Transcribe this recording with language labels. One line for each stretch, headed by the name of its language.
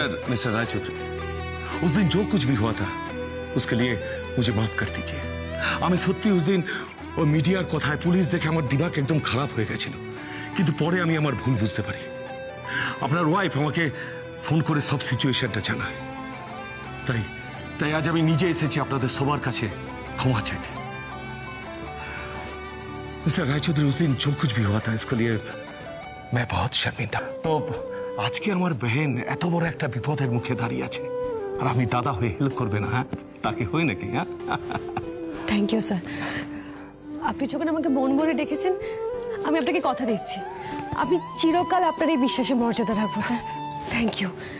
Hindi: Mister Raychaudhuri, उस दिन जो कुछ भी हुआ था उसके लिए मुझे माफ कर दीजिए।
Bangla: আমি সত্যি
Hindi: উস দিন
Bangla: ওই মিডিয়ার কথায় পুলিশ দেখে আমার দিমাগ একদম খারাপ হয়ে গেছিল, কিন্তু পরে আমি আমার ভুল বুঝতে পারি। আপনার ওয়াইফ আমাকে ফোন করে সব সিচুয়েশনটা জানায়, তাই আজ আমি নিজে এসেছি আপনাদের সবার কাছে ক্ষমা চাইতে।
Hindi: मिस्टर रायचौधरी, उस दिन जो कुछ भी हुआ था इसके लिए मैं बहुत शर्मिंदा।
Bangla: তো আজকে আমার বহেন এত বড় একটা বিপদের মুখে দাঁড়িয়ে আছে, আর আমি দাদা হয়ে হেল্প করবে না? হ্যাঁ, তাকে হয় নাকি? হ্যাঁ,
English: Thank you sir.
Bangla: আপনি যখন আমাকে বোন বলে ডেকেছেন, আমি আপনাকে কথা দিচ্ছি, আমি চিরকাল আপনার এই বিশ্বাসে মর্যাদা রাখবো স্যার।
English: Thank you.